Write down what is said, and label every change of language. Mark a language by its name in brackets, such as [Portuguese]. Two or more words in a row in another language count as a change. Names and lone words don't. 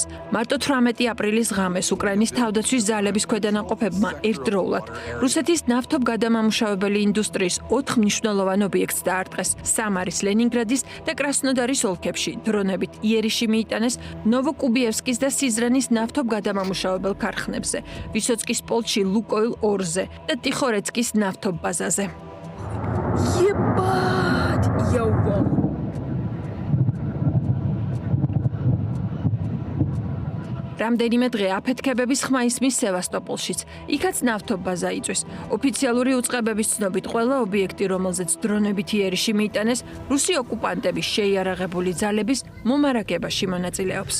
[Georgian] მარტო 18 აპრილის ღამეს უკრაინის თავდაცვის ძალების ქვედანაყოფებმა ერთდროულად რუსეთის ნავთობგადამამუშავებელი ინდუსტრიის 4 მნიშვნელოვან ობიექტს დაარტყეს. სამარის, ლენინგრადის და კრასნოდარის ოლქებში დრონებით იერიში მიიტანეს ნოვოკუბიევსკის და სიზრანის ნავთობგადამამუშავებელ ქარხნებზე, ვისოცკის პოლკში ლუკოილ 2-ზე და ტიხორეცკის ნავთობბაზაზე. [Russian] Ебать! Я упал. [Georgian] რამდენიმე დღე აფეთქებების ხმა ისმის სევასტოპოლშიც. იქაც ნავთობბაზა იწვის. ოფიციალური უწყებების ცნობით ყველა ობიექტი, რომელზეც დრონებით იერიში მიიტანეს, რუსი ოკუპანტების შეიარაღებული ძალების მომარაგებაში მონაწილეობს.